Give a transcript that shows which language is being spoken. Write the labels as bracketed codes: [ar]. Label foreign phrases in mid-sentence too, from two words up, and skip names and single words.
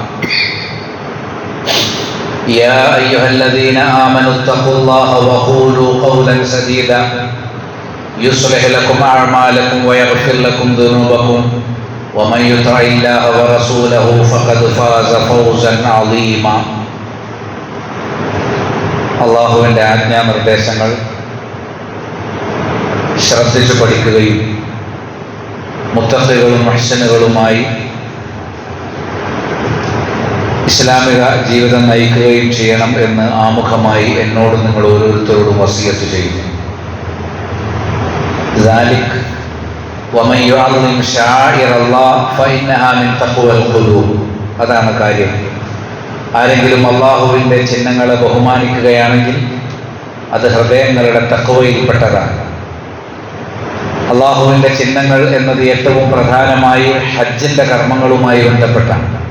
[ar] يا أيها الذين آمنوا اتقوا الله وقولوا قولا سديدا يصلح لكم أعمالكم ويغفر لكم ذنوبكم ومن يطع الله ورسوله فقد فاز فوزا عظيما. [ml] അള്ളാഹുവിൻ്റെ ആജ്ഞാനിർദ്ദേശങ്ങൾ ശ്രദ്ധിച്ചു പഠിക്കുകയും മുത്തഖികളും മുഹ്സിനുകളുമായി ഇസ്ലാമിക ജീവിതം നയിക്കുകയും ചെയ്യണം എന്ന് ആമുഖമായി എന്നോട് നിങ്ങൾ ഓരോരുത്തരോടും വസിയത്ത് ചെയ്യുന്നു. [ar] ذلك ومن يعظم شعائر الله فإنها من تقوى القلوب. [ml] അതാണ് കാര്യം. ആരെങ്കിലും അള്ളാഹുവിൻ്റെ ചിഹ്നങ്ങളെ ബഹുമാനിക്കുകയാണെങ്കിൽ അത് ഹൃദയങ്ങളുടെ തഖ്വയിൽപ്പെട്ടതാണ്. അള്ളാഹുവിൻ്റെ ചിഹ്നങ്ങൾ എന്നത് ഏറ്റവും പ്രധാനമായി ഹജ്ജിൻ്റെ കർമ്മങ്ങളുമായി ബന്ധപ്പെട്ടാണ്.